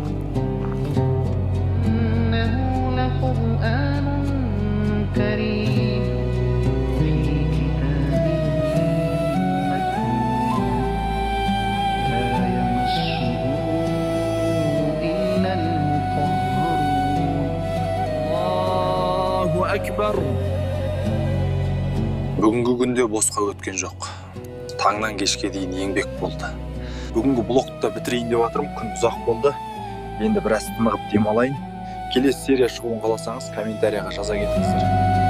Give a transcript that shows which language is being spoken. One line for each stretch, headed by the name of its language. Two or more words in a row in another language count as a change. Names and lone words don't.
Arabic: إنه لقرآن كريم في كتاب مكنون لا يمسه إلا المطهرون. الله أكبر.
Kazakh: Бүгінгі күнде босқа өткен жоқ. Таңнан кешке дейін еңбек болды. Бүгінгі блогты бітірейін деп жатырмын, күн ұзақ болды. Енді біраз тынығып демалайын. Келесі серия шығуын қаласаңыз комментарияға жаза кетіңіздер.